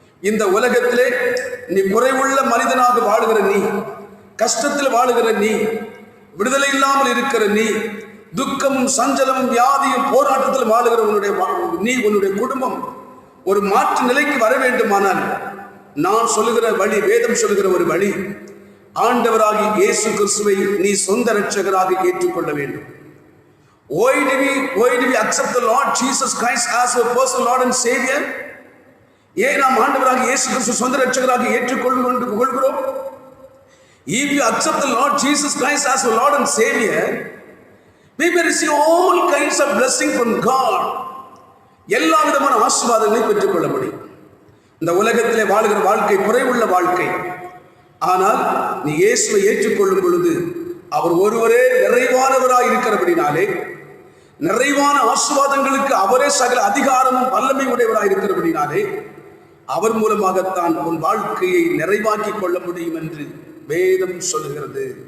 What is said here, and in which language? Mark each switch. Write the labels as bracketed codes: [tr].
[ta] இந்த உலகத்திலே நீ குறைவுள்ள மனிதனாக வாழுகிற நீ, கஷ்டத்தில் வாழுகிற நீ, விடுதலை இல்லாமல் இருக்கிற நீ, துக்கமும் சஞ்சலமும் வியாதியும் போராட்டத்தில் வாழுகிற உன்னுடைய குடும்பம் ஒரு மாற்று நிலைக்கு வர வேண்டுமானால் நான் சொல்லுகிற வழி, வேதம் சொல்லுகிற ஒரு வழி, ஆண்டவராகி இயேசு கிறிஸ்துவை நீ சொந்த இரட்சகராக ஏற்றுக்கொள்ள வேண்டும். [en] Why do we accept the Lord Jesus Christ as our personal Lord and Savior? [ta] ஏன் நாம் ஆண்டவராகிய இயேசு கிறிஸ்து சொந்த இரட்சகராக ஏற்றுக்கொள்கிறோம்? [en] If you accept the Lord Jesus Christ as our Lord and Savior, we may receive all kinds of blessing from God. [ta] எல்லா விதமான ஆசீர்வாதங்களை பெற்றுக்கொள்ள முடியும். இந்த உலகத்திலே வாழுகிற வாழ்க்கை குறைவுள்ள வாழ்க்கை. ஆனால் நீ இயேசுவை ஏற்றுக்கொள்ளும் பொழுது அவர் ஒருவரே நிறைவானவராய் இருக்கிறபடினாலே, நிறைவான ஆசீர்வாதங்களுக்கு அவரே சகல அதிகாரமும் வல்லமை உடையவராய் இருக்கிறபடினாலே, அவர் மூலமாகத்தான் உன் வாழ்க்கையை நிறைவாக்கி கொள்ள முடியும் என்று வேதம் சொல்லுகிறது.